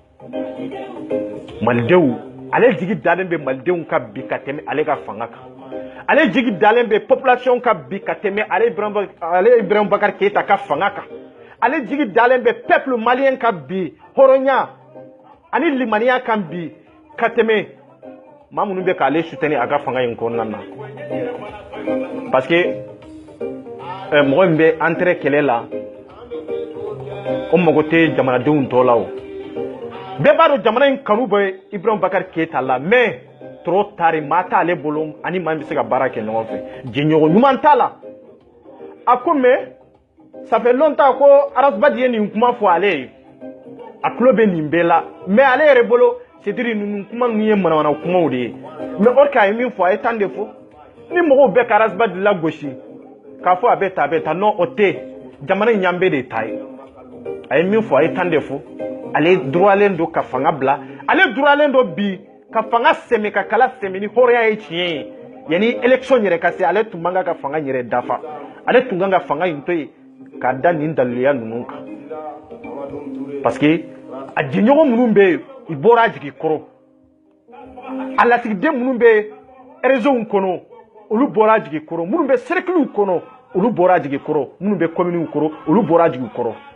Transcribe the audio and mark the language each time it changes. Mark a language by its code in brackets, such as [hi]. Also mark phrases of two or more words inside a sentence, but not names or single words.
[bm] malidenw ale jigi dalen bɛ malidenw ka bi ka tɛmɛ ale ka fanga kan ale jigi dalen bɛ population ka bi ka tɛmɛ ale Ibrahim Bakari Keita ka fanga kan ale jigi dalen bɛ [fr] peuple malien [bm] ka bi hɔrɔnya ani limaniya kan bi ka tɛmɛ maa minnu bɛ k'ale soutenir a ka fanga in kɔnɔna na parce que mɔgɔ min bɛ entrée kɛlɛ la o mago tɛ jamanadenw tɔ la o bɛɛ b'a dɔn jamana in kanu bɛ Ibrahim Bakari Keita la [fr] mais trop tard [bm] maa t'ale bolo ani maa bɛ se ka baara kɛ ɲɔgɔn fɛ jɛɲɔgɔn ɲuman t'a la a ko [fr] mais ça fait longtemps [bm] ko Arasbadi ye nin kuma fɔ ale ye a tulo bɛ nin bɛɛ la mais ale yɛrɛ bolo c'est-à-dire ninnu kuma ninnu ye manamana kumaw de ye [fr] mais or que [bm] a ye min fɔ a ye temps de fɔ ni mɔgɔw bɛ ka Arasbadi lagosi k'a fɔ a bɛ ta non o tɛ jamana in y'an bɛɛ de ta ye a ye min fɔ a ye temps de fɔ ale droitlen don ka fanga bila ale droitlen don bi ka fanga sɛmɛ ka kala sɛmɛ ni hɔrɔnya ye tiɲɛ ye yanni élection yɛrɛ ka se ale tun man kan ka fanga yɛrɛ dafa ale tun kan ka fanga in to yen k'a da nin daliluya ninnu kan parce que a jɛɲɔgɔn minnu bɛ yen i bɔra a jigi kɔrɔ a lasigiden minnu bɛ réseau kɔnɔ olu bɔra a jigi kɔrɔ minnu bɛ cercle kɔnɔ olu bɔra a jigi kɔrɔ minnu bɛ commune kɔrɔ olu bɔra a jigi kɔrɔ